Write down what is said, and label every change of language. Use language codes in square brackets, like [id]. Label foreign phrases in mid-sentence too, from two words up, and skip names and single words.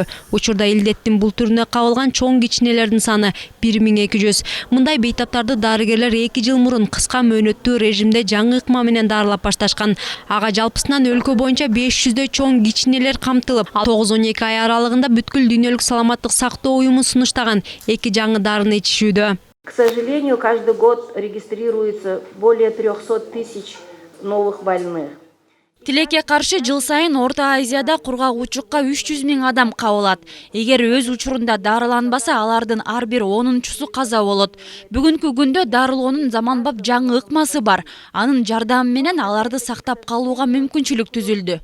[ky] Учурда илдеттин бул түрүнө кабылган чоң кичинелердин саны 1200. Мындай бейтаптарды дарыгерлер 2 жыл мурун кыска мөөнөттүү режимде жаңы ыкма менен дарылап башташкан. Ага жалпысынан өлкө боюнча 500дөй чоң кичинелер камтылып, 9-12 ай аралыгында бүткүл дүйнөлүк саламаттык сактоо уюму сунуштаган 2 жаңы дарыны ичишүүдө. [ru] К сожалению, каждый год регистрируется более 300 тысяч новых больных. [ky] Тилекке каршы жыл сайын Орто Азияда кургак учукка 300 000 адам кабылат. Эгер өз учурунда дарыланбаса, алардын ар бир 10-чусу каза болот. Бүгүнкү күндө дарылоонун заманбап жаңы ыкмасы бар. Анын жардамы менен аларды сактап калууга мүмкүнчүлүк түзүлдү.